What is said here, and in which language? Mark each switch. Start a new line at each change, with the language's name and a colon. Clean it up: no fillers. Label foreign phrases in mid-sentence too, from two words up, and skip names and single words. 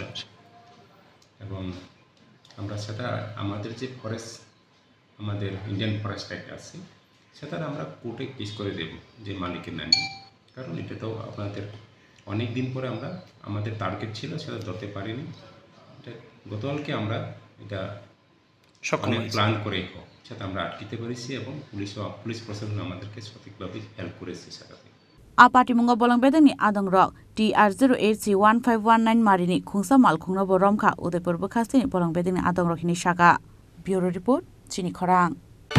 Bangla: এবং আমরা সেটা আমাদের যে ফরেস্ট আমাদের ইন্ডিয়ান ফরেস্ট অ্যাক্ট আছে সেটা আমরা কোর্টে কেস করে দেব যে মালিকের নামে কারণ এটা তো আপনাদের অনেক দিন পরে আমরা আমাদের টার্গেট ছিল সেটা ধরতে পারিনি এটা গতকালকে আমরা এটা অনেক প্ল্যান করে সেটা আমরা আটকিতে পেরেছি এবং পুলিশ প্রশাসন আমাদেরকে সঠিকভাবে হেল্প করেছে সেটাতে
Kok Borok: Apati mungo bolong bedeni adong rok TR08C1519 marini khungsa malkhungno boromkha Udaipur Bukhastini bolong bedeni adong rokhini shaka
English: Bureau Report
Kok Borok: Chini Khorang